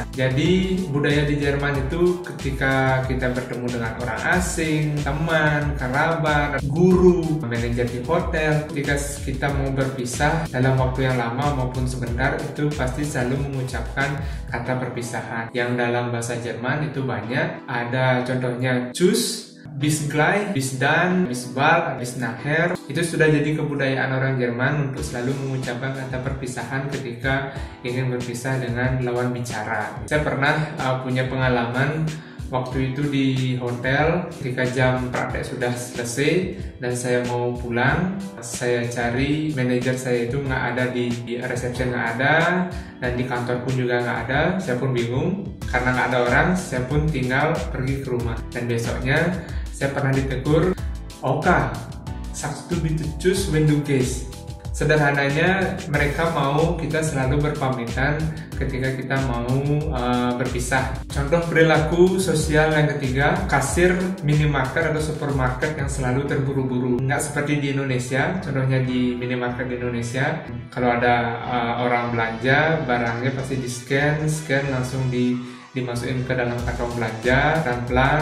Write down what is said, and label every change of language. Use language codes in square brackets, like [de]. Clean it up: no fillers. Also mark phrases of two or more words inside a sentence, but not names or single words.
[id] Jadi budaya di Jerman itu ketika kita bertemu dengan orang asing, teman, kerabat, guru, manajer di hotel, ketika kita mau berpisah dalam waktu yang lama maupun sebentar, itu pasti selalu mengucapkan kata perpisahan. Yang dalam bahasa Jerman itu banyak, ada contohnya [de] tschüss, bis gleich, bis dann, bis bald, bis nachher. [id] Itu sudah jadi kebudayaan orang Jerman untuk selalu mengucapkan kata perpisahan ketika ingin berpisah dengan lawan bicara. Saya pernah punya pengalaman waktu itu di hotel ketika jam praktek sudah selesai dan saya mau pulang. Saya cari manajer saya itu nggak ada di reception, nggak ada, dan di kantor pun juga nggak ada. Saya pun bingung karena nggak ada orang. Saya pun tinggal pergi ke rumah dan besoknya saya pernah ditegur, [de] "Oka, sagst du bitte tschüss wenn du gehst?" [id] Sederhananya mereka mau kita selalu berpamitan ketika kita mau berpisah. Contoh perilaku sosial yang ketiga, kasir minimarket atau supermarket yang selalu terburu-buru. Nggak seperti di Indonesia, contohnya di minimarket di Indonesia, kalau ada orang belanja, barangnya pasti di-scan langsung dimasukin ke dalam kantong belanja, pelan-pelan.